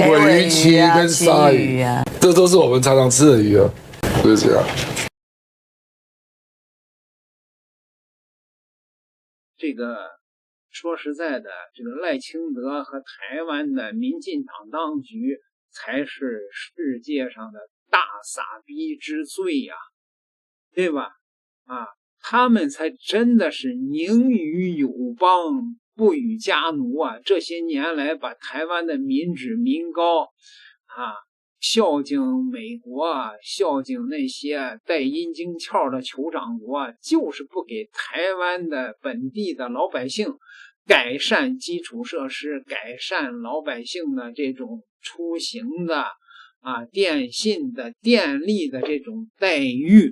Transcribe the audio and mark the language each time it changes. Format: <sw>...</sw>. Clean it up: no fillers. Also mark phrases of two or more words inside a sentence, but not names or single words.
<zh>鮪魚、旗跟鯊魚啊，這都是我們常常吃的魚哦，就是這樣。這個說實在的，這個賴清德和台灣的民進黨當局才是世界上的大撒逼之最呀，對吧？他們才真的是寧與友邦，不與家奴啊！這些年來把台灣的民脂民膏孝敬美國啊，孝敬那些带阴茎鞘的酋長國啊，就是不給台灣的本地的老百姓改善基礎設施，改善老百姓的這種出行的電信的電力的這種待遇。</zh>